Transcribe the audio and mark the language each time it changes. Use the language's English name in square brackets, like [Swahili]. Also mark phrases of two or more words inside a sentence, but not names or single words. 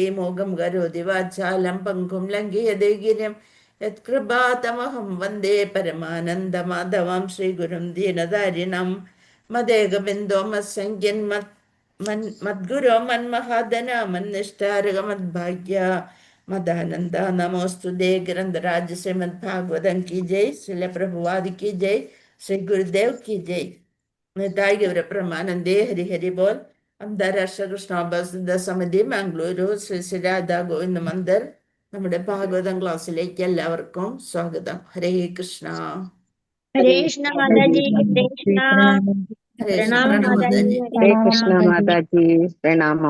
[Sanskrit] മോഹം കരോതി വാചാലം പങ്കും ലംഘയതേ ഗിരിം യത്കൃപാതമഹം വന്ദേ പരമാനന്ദമാധവം ശ്രീഗുരും ദീനധാരിണം. മദേകബിന്ദോ മത്സംഖ്യൻ മദ്ഗുരോ മന്മഹാദന മന്നിഷ്ടാരകമദ്ഭാഗ്യ മദാനന്ദ. നമോസ്തുതേ. ഗ്രന്ഥരാജ ശ്രീമദ് ഭാഗവതം [Hindi] की जय. श्रील प्रभुपाद की जय. श्री गुरुदेव की जय. [Bangla] निताय गौर प्रमानंदे. हरि हरि बोल. [Malayalam] അന്താരാഷ്ട്ര കൃഷ്ണോപാസന സമിതി മാംഗ്ലൂരു ശ്രീ ശ്രീ രാധാ ഗോവിന്ദ മന്ദിർ നമ്മുടെ ഭാഗവതം ക്ലാസ്സിലേക്ക് എല്ലാവർക്കും സ്വാഗതം. ഹരേ കൃഷ്ണ. ഹരേ കൃഷ്ണ മാതാജി. ഹരേ കൃഷ്ണ. ഹരേ കൃഷ്ണ. പ്രണാമം മാതാജി. ഹരേ കൃഷ്ണ മാതാജി. പ്രണാമം.